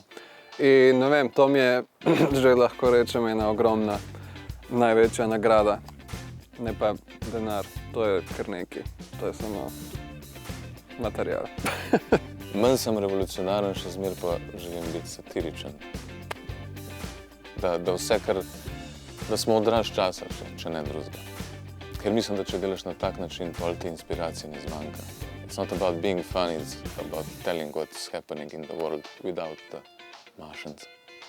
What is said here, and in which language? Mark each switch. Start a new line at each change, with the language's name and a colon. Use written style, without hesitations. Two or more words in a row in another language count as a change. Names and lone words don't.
Slovenian: In ne vem, to mi je že lahko rečem ena ogromna, največja nagrada, ne pa denar, to je kar nekaj, to je samo material. Manj sem revolucionaren, še zmer pa želim biti satiričen. Da vse, da smo odraz časa, če ne drugega. Ker mislim, da če delaš na tak način, pol ti inspiracije ne zmanjka.
English: It's not about being funny, it's about telling what's happening in the world without the Martians.